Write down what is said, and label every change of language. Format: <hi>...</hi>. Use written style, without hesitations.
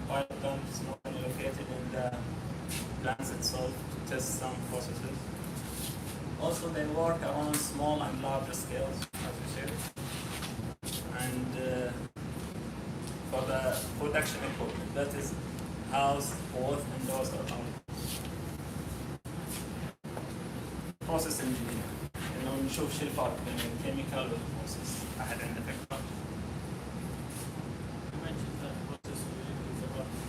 <en>Pilot plant is normally located in the plants itself to test some processes. Also, they work around small and larger scales, as you said. And for the production equipment, that is housed both indoors or outdoors. Process engineering.</en> <ar>نشوف شو الفرق بين الكيميكال والبروسيس. أحد عنده فكرة؟</ar> <en>You mentioned that process is about</en>